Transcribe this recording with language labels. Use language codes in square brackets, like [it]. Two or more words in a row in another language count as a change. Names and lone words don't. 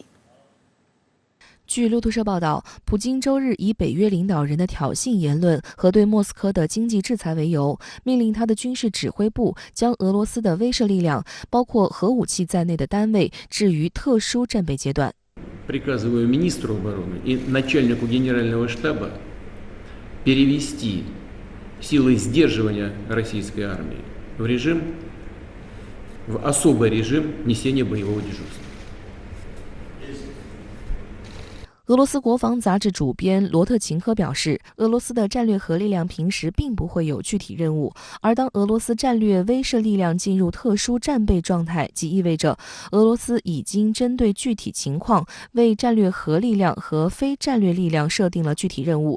[zh] 据路透社报道，普京周日以北约领导人的挑衅言论和对莫斯科的经济制裁为由，命令他的军事指挥部将俄罗斯的威慑力量，包括核武器在内的单位置于特殊战备阶段。 [ru] Приказываю министру обороны и начальнику генерального штаба перевести силы сдерживания российской армии в особый режим несения боевого дежурства. [zh] 俄罗斯国防杂志主编罗特琴科表示，俄罗斯的战略核力量平时并不会有具体任务，而当俄罗斯战略威慑力量进入特殊战备状态，即意味着俄罗斯已经针对具体情况为战略核力量和非战略力量设定了具体任务。